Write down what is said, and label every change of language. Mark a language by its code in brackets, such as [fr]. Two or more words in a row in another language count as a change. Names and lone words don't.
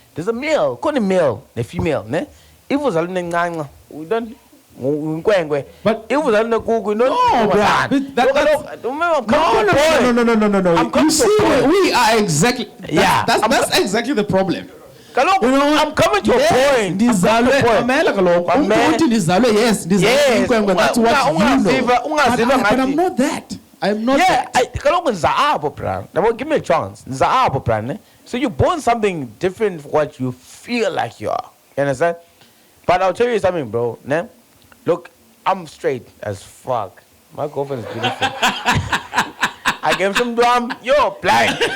[en] There's a male, call a male, a female. If it was a we don't. But it was on the Google. No, No. You see, we are exactly. That's exactly the problem. [xh] Kaloku, [en] You know what? I'm coming to a point. [xh] Ndizalwe mamela kaloku. [en] My man. [xh] Uthi ndizalwe yes, ndizalwe [en] Yes. [xh] inkwenkwe, [en] that's what you know. [xh] Ungaziva [en] But [xh] ngathi- [en] I'm not that. I'm not Yeah, that. [xh] kaloku nzaabo, bra. [en] Now, give me a chance. Nzaabo, bra. Ne? So you're born something different from what you feel like you are. You understand? But I'll tell you something, bro. Ne? Look, I'm straight as fuck. My girlfriend is beautiful. I came from Drum. Yo, blind.